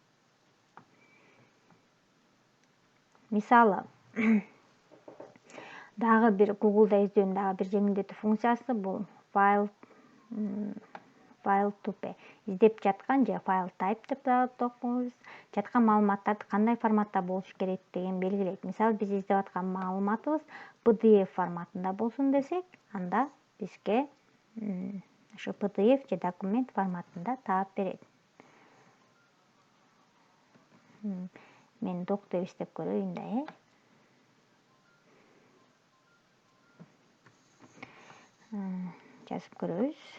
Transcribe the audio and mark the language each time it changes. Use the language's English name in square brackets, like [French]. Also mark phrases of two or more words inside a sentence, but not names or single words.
[Kyrgyz] Мисалы Дагы бир Google'da издөөнүн дагы бир жеңилдетүү функциясы бул [English] file to pay. [Kyrgyz] Издеп жаткан же [English] file type [Kyrgyz] деп топойбуз. Жаткан маалыматтарды кандай форматта болуш керектигин белгилейт. Мисалы, биз издеп аткан маалыматыбыз PDF форматында болсун десек, анда бизге ошо PDF же документ форматында таап берет. Мен док деп иштеп көрөйүн да, жазып көрөбүз.